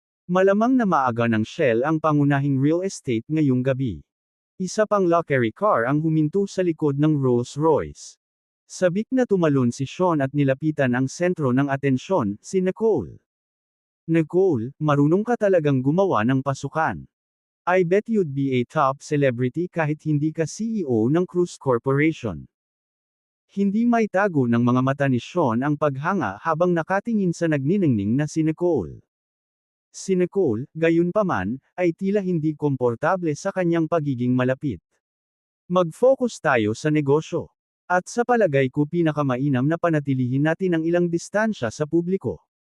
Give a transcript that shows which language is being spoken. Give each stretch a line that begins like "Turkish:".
Filipino: Malamang na maaga ng Shell ang pangunahing real estate ngayong gabi. Isa pang luxury car ang huminto sa likod ng Rolls-Royce. Sabik na tumalon si Sean at nilapitan ang sentro ng atensyon, si Nicole. Nicole, marunong ka talagang gumawa ng pasukan.
English: I bet you'd be a top celebrity
Filipino: kahit hindi ka CEO ng
English: Cruise Corporation.
Filipino: Hindi maitago ng mga mata ni Sean ang paghanga habang nakatingin sa nagniningning na si Nicole. Si Nicole, gayunpaman, ay tila hindi komportable sa kanyang pagiging malapit. Mag-focus tayo sa negosyo. At sa palagay ko pinakamainam na panatilihin natin ang ilang distansya sa publiko.